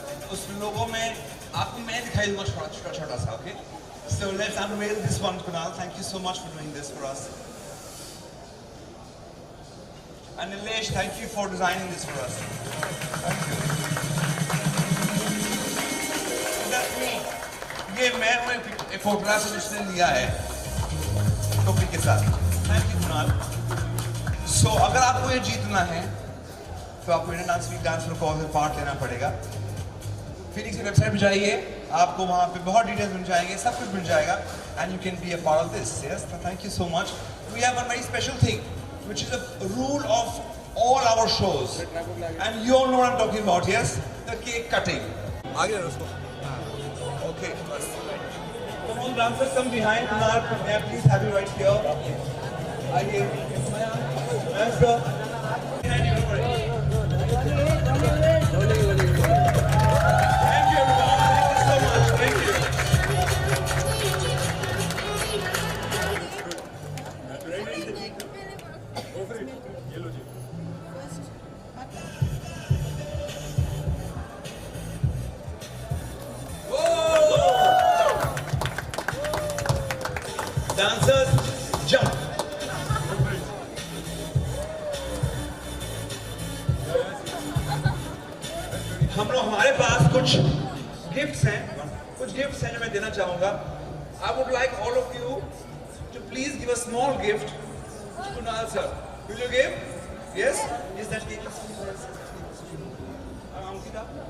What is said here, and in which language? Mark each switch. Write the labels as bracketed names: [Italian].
[Hindi] उस लोगों में आपको मैं दिखाई दूँगा छोटा सा, okay? [English] So let's unveil this one, Kunal. Thank you so much for doing this for us. And Nilesh, thank you for designing this for us. Thank you. That's me. [Hindi] ये मैं हूँ एक फोटोग्राफ जिसने लिया है टोपी के साथ. [English] Thank you, Kunal. [Hindi] So अगर आपको ये जीतना है तो आपको Indian dance week dance for cause में पार्ट लेना पड़ेगा. फीनिक्स की वेबसाइट पे जाइए, आपको वहाँ पे बहुत डिटेल्स मिल जाएंगे, सब कुछ मिल जाएगा, [English] And you can be a part of this. Yes, thank you so much. We have one very special thing which is a rule of all our shows, and you all know what I am talking about. Yes, the cake cutting. [Hindi] आगे उसको. [English] Okay, बस. Come on dancers, come behind. Kunal, may I please have you right here? [Hindi] आइए. [English] Yes sir. Behind you, don't worry. Dancers, jump. [Hindi] हमारे पास कुछ gifts हैं जो मैं देना चाहूंगा. [English] I would like all of you to please give a small gift to Kunal sir. Will you give? Yes? Is that cake? Ankita?